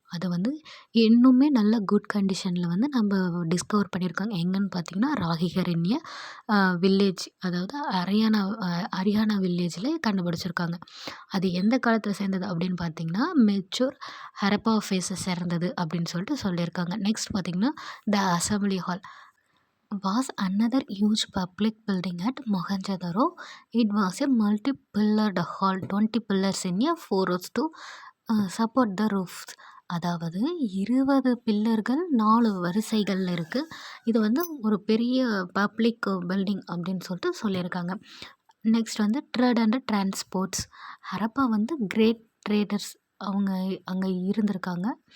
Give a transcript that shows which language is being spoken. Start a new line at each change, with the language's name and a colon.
Tamil: அது வந்து இன்னுமே நல்ல குட் கண்டிஷன்ல வந்து நம்ம டிஸ்கவர் பண்ணியிருக்காங்க. எங்கன்னு பார்த்தீங்கன்னா, ராகிகரண்ய வில்லேஜ், அதாவது ஹரியானா வில்லேஜில கண்டுபிடிச்சிருக்காங்க. அது எந்த காலத்தில சேர்ந்தது அப்படின்னு பார்த்தீங்கன்னா, மெச்சூர் ஹரப்பா ஃபேஸை சேர்ந்தது அப்படின்னு சொல்லிட்டு சொல்லியிருக்காங்க.
English: Next பார்த்தீங்கன்னா, the assembly hall was another huge public building at Mohenjo-daro. It was a multi-pillared hall, 20 pillars in a 4 rows to support the roofs.
Tamil: அதாவது 20 பில்லர்கள் 4 வரிசைகள்ல இருக்கு. இது வந்து ஒரு பெரிய பப்ளிக் பில்டிங் அப்படின்னு சொல்லிட்டு சொல்லியிருக்காங்க. நெக்ஸ்ட் வந்து ட்ரேட் அண்ட் டிரான்ஸ்போர்ட்ஸ். ஹரப்பா வந்து கிரேட் ட்ரேடர்ஸ் அவங்க அங்க இருந்திருக்காங்க.